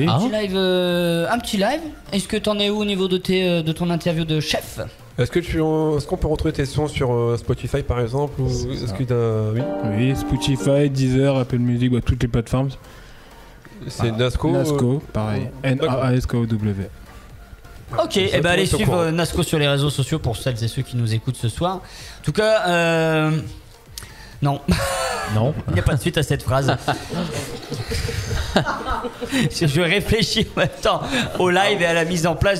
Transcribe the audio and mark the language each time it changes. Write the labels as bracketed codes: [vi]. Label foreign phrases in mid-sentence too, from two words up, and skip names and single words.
[fr] Un petit live. Est-ce que t'en es où au niveau de ton interview de chef? Est-ce qu'on peut retrouver tes sons sur Spotify par exemple ou est-ce que oui, Spotify, Deezer, Apple Music, toutes les plateformes. C'est Nasco. Nasco, pareil. N-A-A-S-K-O-W. Ok, et ben allez suivre Nasco sur les réseaux sociaux pour celles et ceux qui nous écoutent ce soir. En tout cas, non. Non. Il n'y a pas de suite à cette phrase. Je réfléchis en même temps au live et à la mise en place.